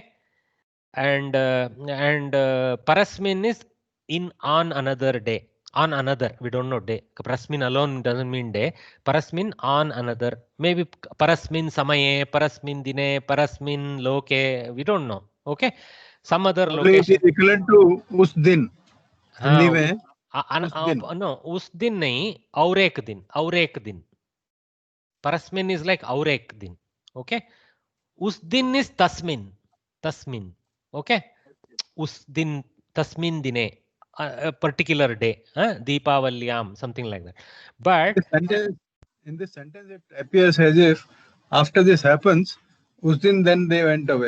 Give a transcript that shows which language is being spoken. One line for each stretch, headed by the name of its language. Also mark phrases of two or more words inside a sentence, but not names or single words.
English: And Parasmin is on another day. On another, we don't know day. Parasmin alone doesn't mean day. Parasmin on another. Maybe
Sanskrit: परस्मिन् समये, परस्मिन् दिने, परस्मिन् लोके.
English: We don't know. Okay. Some other location. It is equivalent to
Hindi: उस दिन. हिंदी में no, उस दिन नहीं, और एक दिन.
English: Parasmin is like
Hindi: और एक दिन.
English: Okay.
Hindi: उस दिन
English: is tasmin. Okay.
Hindi: उस दिन,
Sanskrit: तस्मिन् दिने,
English: a particular day, Deepavalyam, something like that. But in this sentence, it appears as if after this happens,
Hindi: उस दिन,
English: then they went away.